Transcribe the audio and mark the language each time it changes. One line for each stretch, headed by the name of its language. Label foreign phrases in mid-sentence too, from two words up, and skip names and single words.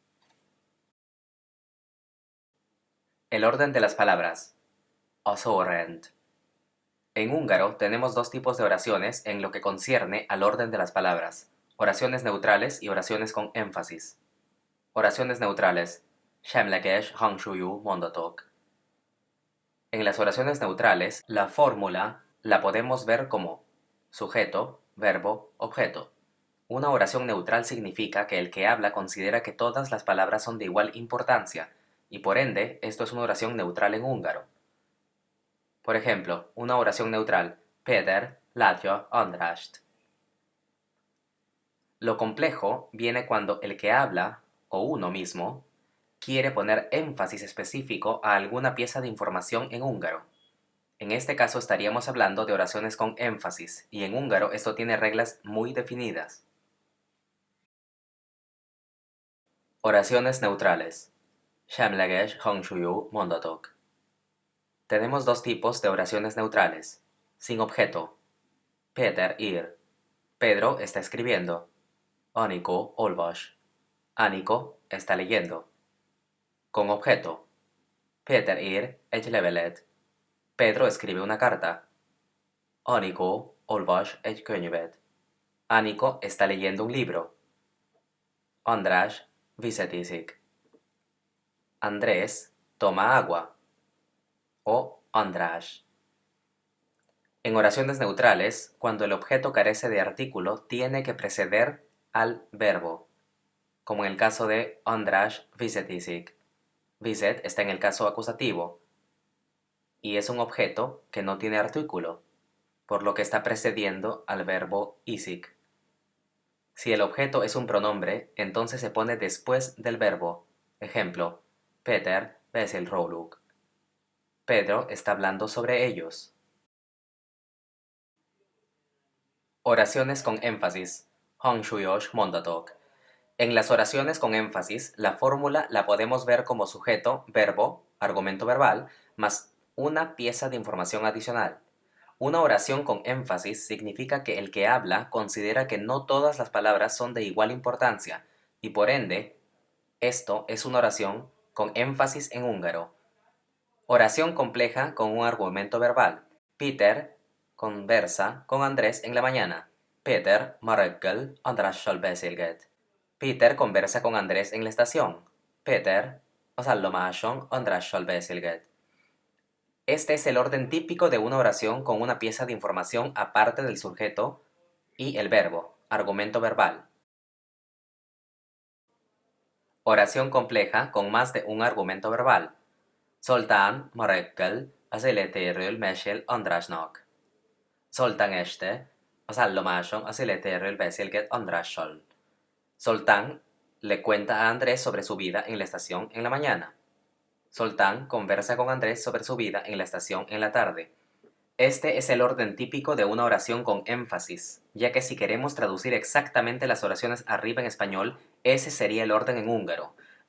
Spanish: El orden de las palabras.
Hungarian: A sorrend.
Spanish: En húngaro tenemos dos tipos de oraciones en lo que concierne al orden de las palabras: oraciones neutrales y oraciones con énfasis. Oraciones neutrales.
Hungarian: Semleges hangsúlyú mondatok.
Spanish: En las oraciones neutrales, la fórmula la podemos ver como sujeto, verbo, objeto. Una oración neutral significa que el que habla considera que todas las palabras son de igual importancia, y por ende, esto es una oración neutral en húngaro. Por ejemplo, una oración neutral:
Hungarian: Péter látja Andrást.
Spanish: Lo complejo viene cuando el que habla, o uno mismo, quiere poner énfasis específico a alguna pieza de información en húngaro. En este caso estaríamos hablando de oraciones con énfasis, y en húngaro esto tiene reglas muy definidas. Oraciones neutrales.
Hungarian: Semleges hangsúlyú mondatok.
Spanish: Tenemos dos tipos de oraciones neutrales. Sin objeto.
Hungarian: Péter ír.
Spanish: Pedro está escribiendo.
Hungarian: Anikó olvas.
Spanish: Aniko está leyendo. Con objeto.
Hungarian: Péter ír egy levelet.
Spanish: Pedro escribe una carta.
Hungarian: Anikó olvas egy könyvet.
Spanish: Aniko está leyendo un libro.
Hungarian: András vizet iszik.
Spanish: Andrés toma agua. O András. En oraciones neutrales, cuando el objeto carece de artículo, tiene que preceder al verbo, como en el caso de
Hungarian: András vizet iszik.
Spanish: Vizet está en el caso acusativo y es un objeto que no tiene artículo, por lo que está precediendo al verbo iszik. Si el objeto es un pronombre, entonces se pone después del verbo. Ejemplo:
Hungarian: Péter beszél róluk.
Spanish: Pedro está hablando sobre ellos. Oraciones con énfasis.
Hungarian: Hangsúlyos mondatok.
Spanish: En las oraciones con énfasis, la fórmula la podemos ver como sujeto, verbo, argumento verbal, más una pieza de información adicional. Una oración con énfasis significa que el que habla considera que no todas las palabras son de igual importancia, y por ende, esto es una oración con énfasis en húngaro. Oración compleja con un argumento verbal. Peter conversa con Andrés en la mañana.
Hungarian: Péter ma reggel Andrással beszélget.
Spanish: Peter conversa con Andrés en la estación.
Hungarian: Péter az állomáson Andrással beszélget.
Spanish: Este es el orden típico de una oración con una pieza de información aparte del sujeto y el verbo, argumento verbal. Oración compleja con más de un argumento verbal.
Hungarian: Zoltán ma reggel az életéről mesél Andrásnak. Zoltán este az állomáson az életéről beszélget Andrással.
Spanish: Zoltán le cuenta a Andrés sobre su vida en la estación en la mañana. Zoltán conversa con Andrés sobre su vida en la estación en la tarde. Este es el orden típico de una oración con énfasis, ya que si queremos traducir exactamente las oraciones arriba en español, ese sería el orden en húngaro.